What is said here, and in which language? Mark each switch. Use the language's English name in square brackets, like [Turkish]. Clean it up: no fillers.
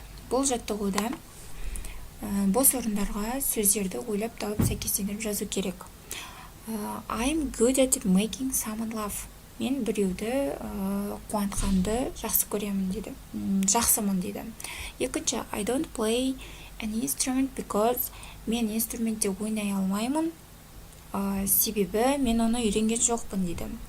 [Kazakh] Бұл жаттығуда бос орындарға сөздерді ойлап тауып сәйкестендіріп жазу керек. [English] I'm good at making someone laugh. [Kazakh] Мен біреуді қуантқанды жақсы көремін дейді. Жақсымын дейді. [English] Екінші, I don't play an instrument because [Kazakh] мен инструментте ойнай алмаймын. Себебі мен оны үйренген жоқпын дейді.